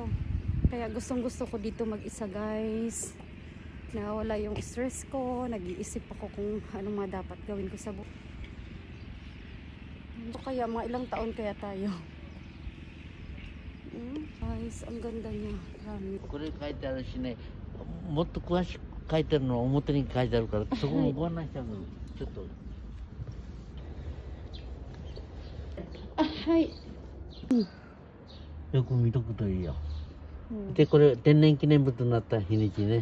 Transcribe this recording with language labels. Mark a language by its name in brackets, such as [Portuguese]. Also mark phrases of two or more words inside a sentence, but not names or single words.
[Filipino] Kaya gustong gusto ko dito mag-isa guys. Nawala yung stress ko. Nag-iisip ako kung anong mga dapat gawin ko sa buhay. Ito kaya mga ilang taon kaya tayo. Guys, ang ganda niya. Marami. [Japanese] これ書いてあるしね、もっと詳しく書いてあるのは表に書いてあるから、そこもご案内しちゃうの。ちょっと。あ、はい。よく見とくといいよ。で、これ天然記念物になった日にちね。